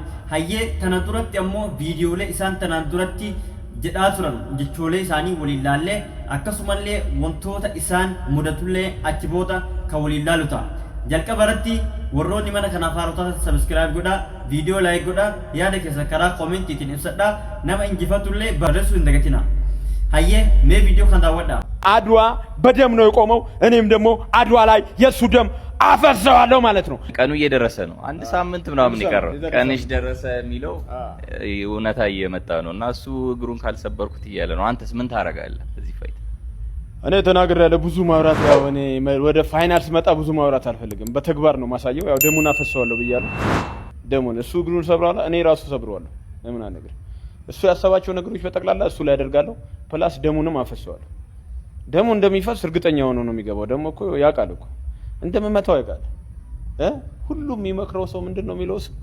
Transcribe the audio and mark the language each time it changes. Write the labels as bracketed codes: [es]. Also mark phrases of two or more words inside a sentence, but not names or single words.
[om] Hayyee tana duratti ammoo viidiyoolee isaan tanaan duratti jedhaa turan jechoolee isaanii waliin laallee akkasumallee wantoota isaan mudatullee achi booda kan waliin laalu ta'a. Jalqaba irratti warroonni mana kanaaf haarotaa subscribe godhaa, viidiyoo like godhaa, yaada keessa karaa koomentiitiin ibsadhaa, nama injifatullee barreessuu hin dagatinaa. Hayyee mee viidiyoo kan daawwadhaa. [am] አድዋ በደም ነው የቆመው። እኔም ደግሞ አድዋ ላይ የሱ ደም አፈሰዋለሁ ማለት ነው። ቀኑ እየደረሰ ነው። አንድ ሳምንት ምናምን ይቀረው ቀንሽ ደረሰ የሚለው እውነታ እየመጣ ነው እና እሱ እግሩን ካልሰበርኩት እያለ ነው። አንተስ ምን ታረጋለህ እዚህ ፋይት? እኔ ተናግሬያለሁ። ብዙ ማውራት ያው እኔ ወደ ፋይናል ስመጣ ብዙ ማውራት አልፈልግም። በተግባር ነው ማሳየው። ያው ደሙን አፈሰዋለሁ ብያለሁ። ደሙን እሱ እግሩን ሰብራለሁ፣ እኔ ራሱ ሰብረዋለሁ። ለምን አነግር እሱ ያሰባቸው ነገሮች በጠቅላላ እሱ ላይ ያደርጋለሁ። ፕላስ ደሙንም አፈሰዋለሁ። ደሙ እንደሚፈስ እርግጠኛ ሆኖ ነው የሚገባው። ደሞ እኮ ያውቃል እኮ እንደምመታው ያውቃል። ሁሉም የሚመክረው ሰው ምንድነው የሚለው?